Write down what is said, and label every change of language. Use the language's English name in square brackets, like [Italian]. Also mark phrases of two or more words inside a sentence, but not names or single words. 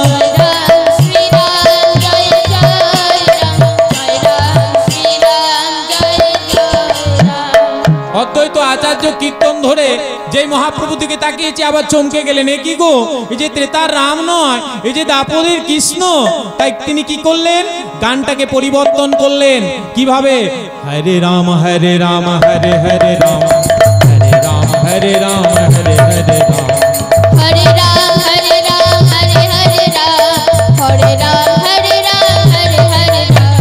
[Sanskrit] জয় রাম শ্রীরাম জয় জয় রাম, জয় রাম শ্রীরাম জয় জয় রাম। [Bangla] অদ্বৈত আচার্য কীর্তন ধরে যেই মহাপ্রভু দিকে তাকিয়েছে আবার চমকে গেলেন, এ কি গো, এই যে ত্রেতার রাম নয়, এই যে দ্বাপরের কৃষ্ণ। তাই তিনি কি করলেন? গানটাকে পরিবর্তন করলেন। কিভাবে? [Sanskrit] হরে রাম হরে রাম হরে হরে রাম, হরে রাম হরে রাম হরে হরে রাম। হরে রাম হরে রাম হরে হরে রাম, হরে রাম হরে রাম হরে হরে রাম।